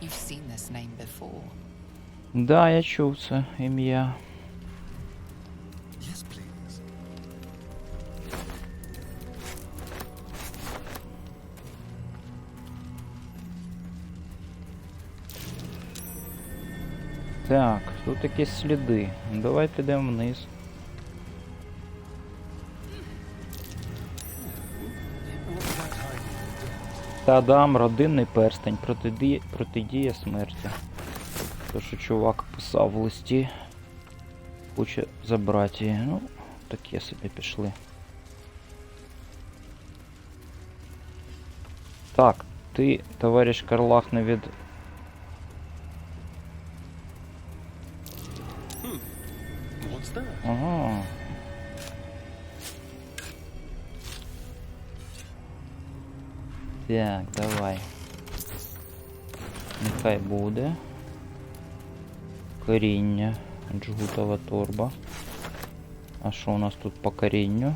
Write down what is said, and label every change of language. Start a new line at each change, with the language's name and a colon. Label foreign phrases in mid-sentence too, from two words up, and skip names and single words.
English: seen this name before.
Ukrainian: Да, я чув це ім'я.
English: Yes, please.
Ukrainian: Так, тут якісь сліди. Давай підемо вниз. Та-дам, родинний перстень, протидія смерті. То, що чувак писав в листі. Хоче забрати її. Ну, таке собі пішли. Так, ти, товариш Карлак, не від...
English: What's that?
Ukrainian: Ага. Так, давай. Нехай буде. Коріння. Джгутова торба. А що у нас тут по корінню?